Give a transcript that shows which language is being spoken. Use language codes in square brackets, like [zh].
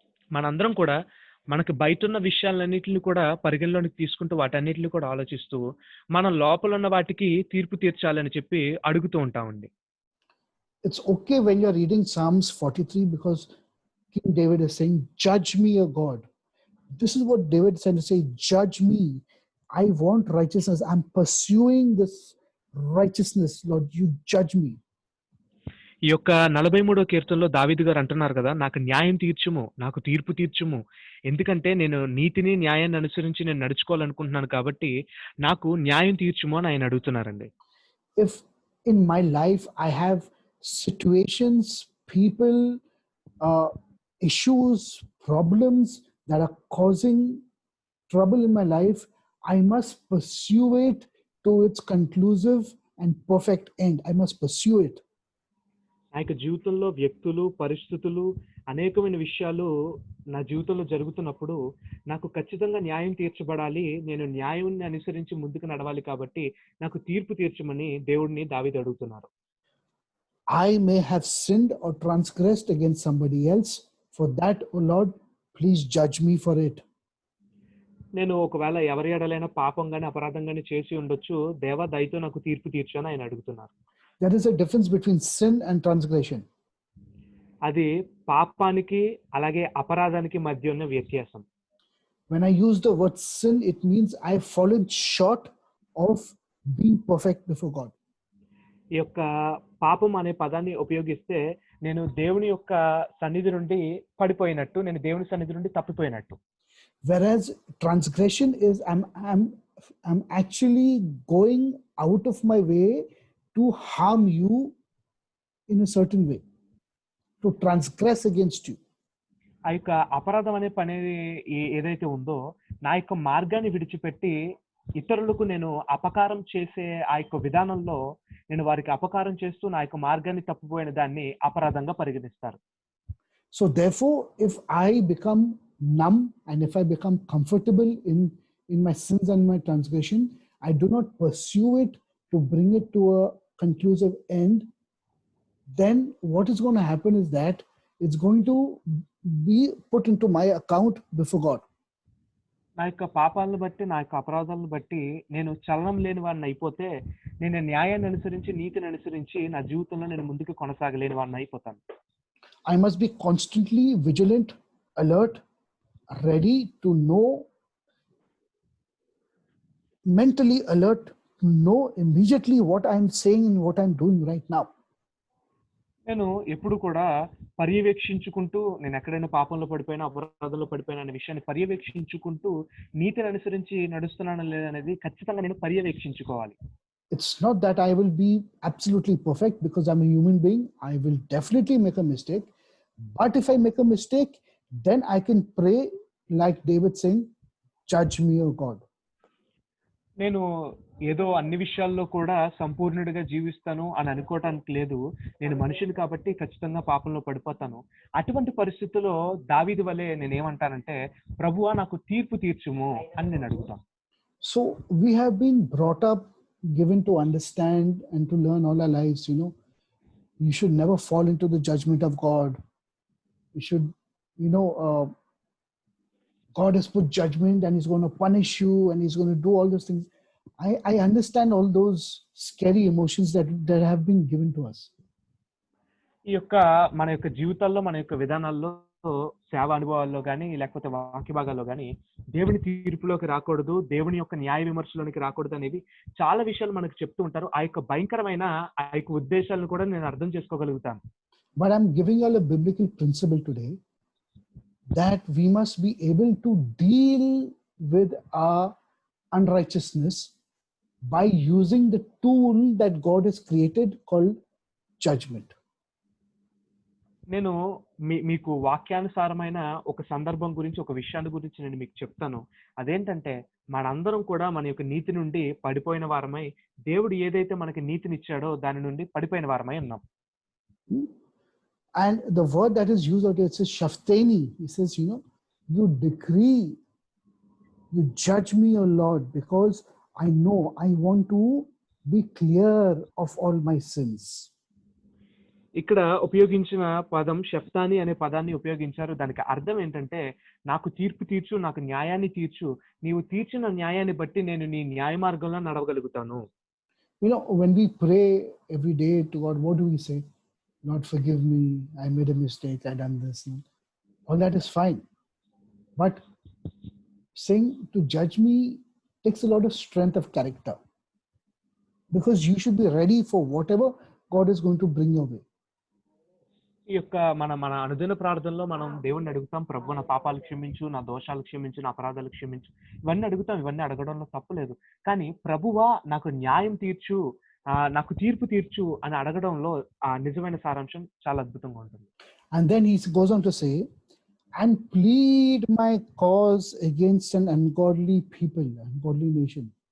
[te] మనందరం కూడా మనకు బయట ఉన్న విషయాలన్నిటిని కూడా పరిగణలోనికి తీసుకుంటూ వాటన్నిటిని కూడా ఆలోచిస్తూ మన లోపల ఉన్న వాటికి తీర్పు తీర్చాలని చెప్పి అడుగుతూ ఉంటామండి. [en] It's okay when you're reading Psalms 43 because King David is saying, "Judge me, O God." This is what David said to say, "Judge me. I want righteousness. I'm pursuing this righteousness. Lord, you judge me." [te] ఈ యొక్క 43వ కీర్తనలో దావీదు గారు అంటున్నారు కదా, నాకు న్యాయం తీర్చుము, నాకు తీర్పు తీర్చుము, ఎందుకంటే నేను నీతిని న్యాయాన్ని అనుసరించి నేను నడుచుకోవాలనుకుంటున్నాను కాబట్టి నాకు న్యాయం తీర్చుము అని ఆయన అడుగుతున్నారండి. [en] If in my life I have situations, people, issues, problems that are causing trouble in my life, I must pursue it to its conclusive and perfect end. I must pursue it. [te] నా యొక్క జీవితంలో వ్యక్తులు, పరిస్థితులు, అనేకమైన విషయాలు నా జీవితంలో జరుగుతున్నప్పుడు నాకు ఖచ్చితంగా న్యాయం తీర్చబడాలి, నేను న్యాయాన్ని అనుసరించి ముందుకు నడవాలి కాబట్టి నాకు తీర్పు తీర్చమని దేవుడిని దావీదు అడుగుతున్నారు. [en] I may have sinned or transgressed against somebody else. For that, O Lord, please judge me for it. [te] నేను ఒకవేళ ఎవరి ఎడలైనా పాపం గాని అపరాధం గాని చేసి ఉండొచ్చు, దేవా దయతో నాకు తీర్పు తీర్చు అని ఆయన అడుగుతున్నారు. [en] There is a difference between sin and transgression. [te] అది పాపానికి అలాగే అపరాధానికి మధ్య ఉన్న వ్యత్యాసం. [en] When I use the word sin, it means I have fallen short of being perfect before God. [te] ఈ యొక్క పాపం అనే పదాన్ని ఉపయోగిస్తే నేను దేవుని యొక్క సన్నిధి నుండి పడిపోయినట్టు, నేను దేవుని సన్నిధి నుండి తప్పిపోయినట్టు. [en] Whereas transgression is I'm actually going out of my way to harm you in a certain way, to transgress against you. [te] ఆ యొక్క అపరాధం అనే పని ఏదైతే ఉందో, నా యొక్క మార్గాన్ని విడిచిపెట్టి ఇతరులకు నేను అపకారం చేసే ఆ యొక్క విధానంలో నేను వారికి అపకారం చేస్తూ నా యొక్క మార్గాన్ని తప్పిపోయిన దాన్ని అపరాధంగా పరిగణిస్తారు. [en] So therefore, if I become numb and if I become comfortable in my sins and my transgression, I do not pursue it to bring it to a conclusive end, then what is going to happen is that it's going to be put into my account before God. [te] నా యొక్క పాపాలను బట్టి, నా యొక్క అపరాధాలను బట్టి నేను చలనం లేని వాడిని అయిపోతే, నేను న్యాయాన్ని అనుసరించి నీతిని అనుసరించి నా జీవితంలో నేను ముందుకు కొనసాగలేని వాడిని అయిపోతాను. [en] I must be constantly vigilant, alert, ready to know, mentally alert to know immediately what I'm saying and what I'm doing right now. [te] నేను ఎప్పుడు కూడా పర్యవేక్షించుకుంటూ, నేను ఎక్కడైనా పాపంలో పడిపోయినా, అపరాధంలో పడిపోయినా అనే విషయాన్ని పర్యవేక్షించుకుంటూ నీతిని అనుసరించి నడుస్తున్నాను లేదనేది ఖచ్చితంగా నేను పర్యవేక్షించుకోవాలి. [en] It's not that I will be absolutely perfect because I'm a human being. I will definitely make a mistake. But if I make a mistake, then I can pray like David saying, "Judge me, O God." [te] నేను ఏదో అన్ని విషయాల్లో కూడా సంపూర్ణుడిగా జీవిస్తాను అని అనుకోవటానికి లేదు. నేను మనిషిని కాబట్టి ఖచ్చితంగా పాపంలో పడిపోతాను. అటువంటి పరిస్థితుల్లో దావీదు వలె నేనేమంటానంటే, ప్రభువా నాకు తీర్పు తీర్చుము అని నేను అడుగుతాను. [en] So we have been brought up, given to understand and to learn all our lives, you should never fall into the judgment of God. You should, God has put judgment and he's going to punish you and he's going to do all those things. I understand all those scary emotions that have been given to us. [te] ఈ యొక్క మన యొక్క జీవితాల్లో, మన యొక్క విధానాల్లో, సేవ అనుభవాల్లో కానీ లేకపోతే వాక్య భాగాల్లో కానీ దేవుని తీర్పులోకి రాకూడదు, దేవుని యొక్క న్యాయ విమర్శలోనికి రాకూడదు అనేవి చాలా విషయాలు మనకు చెప్తూ ఉంటారు. ఆ యొక్క భయంకరమైన ఆ యొక్క ఉద్దేశాలను కూడా నేను అర్థం చేసుకోగలుగుతాను. [en] But I'm giving you all a biblical principle today that we must be able to deal with our unrighteousness by using the tool that God has created called judgment. [te] నేను మీకు వాక్యానుసారమైన ఒక సందర్భం గురించి, ఒక విషయాన్ని గురించి నేను మీకు చెప్తాను. అదేంటంటే, మనందరం కూడా మన యొక్క నీతి నుండి పడిపోయిన వారమై, దేవుడు ఏదైతే మనకి నీతినిచ్చాడో దాని నుండి పడిపోయిన వారమై ఉన్నాం. [en] And the word that is used out here, it says shafteni. He says, you decree, you judge me, O Lord, because I know I want to be clear of all my sins. [te] ఇక్కడ ఉపయోగించిన పదం షఫ్తాని అనే పదాన్ని ఉపయోగించారు. దానికి అర్థం ఏంటంటే, నాకు తీర్పు తీర్చు, నాకు న్యాయాన్ని తీర్చు, నీవు తీర్చిన న్యాయాన్ని బట్టి నేను నీ న్యాయ మార్గంలో నడవగలుగుతాను. [en] When we pray every day to God, what do we say? Lord, forgive me, I made a mistake, I done this. All that is fine. But saying to judge me takes a lot of strength of character, because you should be ready for whatever God is going to bring your way. [te] ఈ యొక్క మన అనుదిన ప్రార్థనలో మనం దేవుణ్ణి అడుగుతాం, ప్రభు నా పాపాలు క్షమించు, నా దోషాలు క్షమించు, నా అపరాధాలు క్షమించు, ఇవన్నీ అడుగుతాం. ఇవన్నీ అడగడంలో తప్పులేదు. కానీ ప్రభువా నాకు న్యాయం తీర్చు, నాకు తీర్పు తీర్చు అని అడగడంలో ఆ నిజమైన సారాంశం చాలా అద్భుతంగా ఉంటుంది. [en] And then he goes on to say, and plead my cause against an ungodly people, ungodly nation.